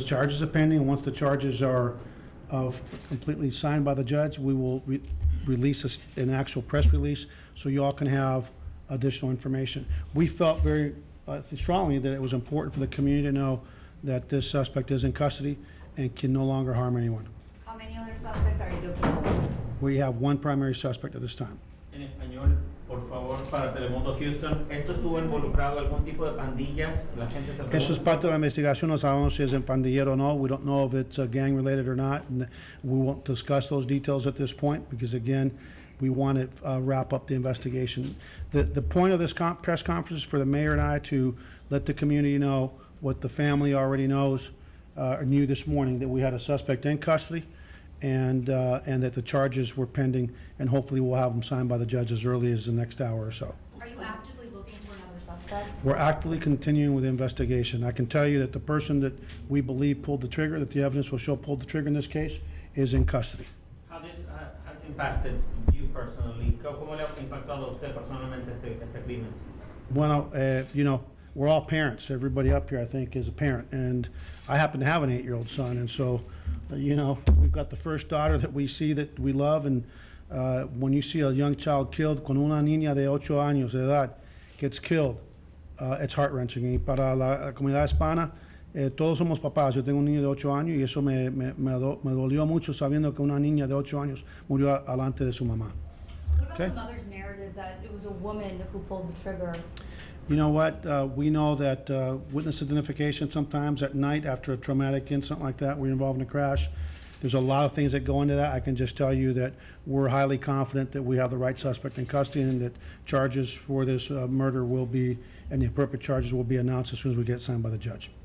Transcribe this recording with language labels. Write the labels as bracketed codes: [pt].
[en] charges are pending, and once the charges are completely signed by the judge, we will release an actual press release so you all can have additional information. We felt very strongly that it was important for the community to know that this suspect is in custody and can no longer harm anyone. How many other suspects are you looking for? We have one primary suspect at this time. And your [es] Por favor, para Telemundo Houston, ¿esto estuvo involucrado algún tipo de pandillas? La gente se Eso es pregunta. parte de la investigación. No sabemos si es en pandillero o no. [en] We don't know if it's gang related or not. And we won't discuss those details at this point because, again, we want to wrap up the investigation. The point of this press conference is for the mayor and I to let the community know what the family already knows or knew this morning, that we had a suspect in custody and that the charges were pending, and hopefully we'll have them signed by the judge as early as the next hour or so. Are you actively looking for another suspect? We're actively continuing with the investigation. I can tell you that the person that we believe pulled the trigger, that the evidence will show pulled the trigger in this case, is in custody. How this has impacted you personally? [es] ¿Cómo le ha impactado a usted personalmente este crimen? [en] Well, you know, we're all parents. Everybody up here, I think, is a parent. And I happen to have an 8-year-old son. And so, you know, we've got the first daughter that we see that we love. And when you see a young child killed, [es] con una niña de 8 años de edad [en] gets killed, it's heart-wrenching. [es] Y para la comunidad hispana, todos somos papás. Yo tengo un niño de 8 años y eso me dolió mucho sabiendo que una niña de 8 años murió alante de su mamá. [en] What about Okay. the mother's narrative that it was a woman who pulled the trigger? You know what? We know that witness identification sometimes at night after a traumatic incident like that, we're involved in a crash. There's a lot of things that go into that. I can just tell you that we're highly confident that we have the right suspect in custody and that charges for this murder will be, and the appropriate charges will be announced as soon as we get it signed by the judge.